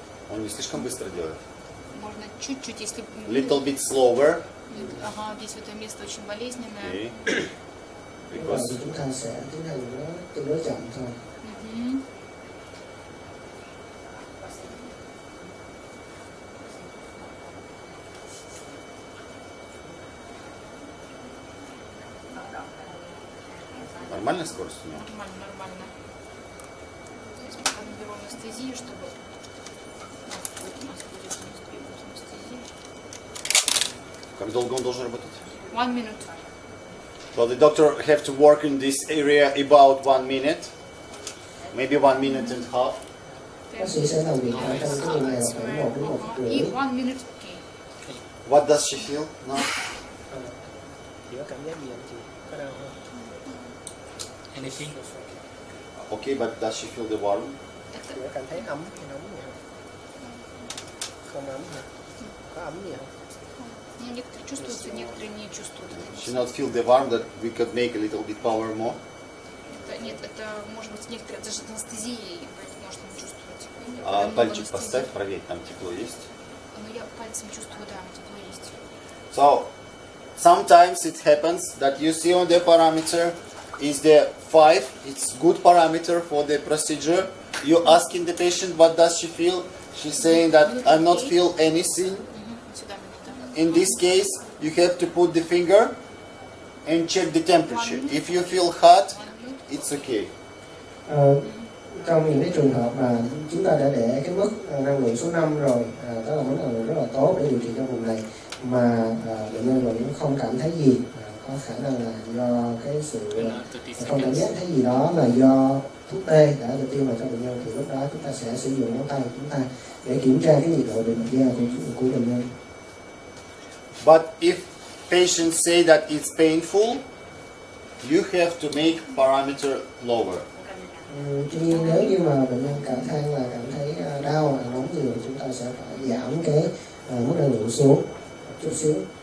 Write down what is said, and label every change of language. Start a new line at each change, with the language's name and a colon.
Russian: Он не слишком быстро делает. Можно чуть-чуть, если...
English: Little bit slower.
Russian: Ага, здесь это место очень болезненное.
English: Okay.
Vietnamese: Và
English: Because
Vietnamese: chúng ta sẽ tiến hành nó tương đối chậm thôi.
Russian: нормальная скорость у него? Нормально. Сейчас пока наберу анестезию, чтобы... У нас будет анестезия. Как долго он должен работать?
English: 1 minute. Well, the doctor have to work in this area about 1 minute, maybe 1 minute and a half.
Vietnamese: Bác sĩ sẽ làm việc ở trong cái vùng này khoảng 1 đến 1 phút rưỡi.
English: 1 minute. Okay. What does she feel now?
Vietnamese: Chị có cảm giác gì không chị? Có đau không?
English: Anything? Okay, but does she feel the warm?
Vietnamese: Chị có cảm thấy ấm hay nóng gì không? Không ấm hả? Có ấm gì không?
Russian: Ну, некоторые чувствуются, некоторые не чувствуют.
English: She not feel the warm that we could make a little bit power more?
Russian: Нет, это может быть некоторые, даже анестезией, поэтому может не чувствовать. А Много пальчик анестезии. поставь, проверь, там тепло есть. Но я пальцем чувствую, да, тепло есть.
English: So, sometimes it happens that you see on the parameter is the 5, it's good parameter for the procedure. You asking the patient what does she feel, she's saying that I'm not feel anything.
Russian: Сюда минута.
English: In this case, you have to put the finger and check the temperature. If you feel hot, it's okay.
Vietnamese: Trong những cái trường hợp mà chúng ta đã để cái mức năng lượng số 5 rồi, đó là mức năng lượng rất là tốt để điều trị trong vùng này, mà bệnh nhân vẫn không cảm thấy gì, có khả năng là do cái sự không cảm giác thấy gì đó là do thuốc tê đã được tiêm vào cho bệnh nhân, thì lúc đó chúng ta sẽ sử dụng ngón tay của chúng ta để kiểm tra cái nhiệt độ bề mặt da của bệnh nhân.
English: But if patients say that it's painful, you have to make parameter lower.
Vietnamese: Tuy nhiên nếu như mà bệnh nhân cảm than là cảm thấy đau, nóng nhiều, chúng ta sẽ phải giảm cái mức năng lượng xuống một chút xíu.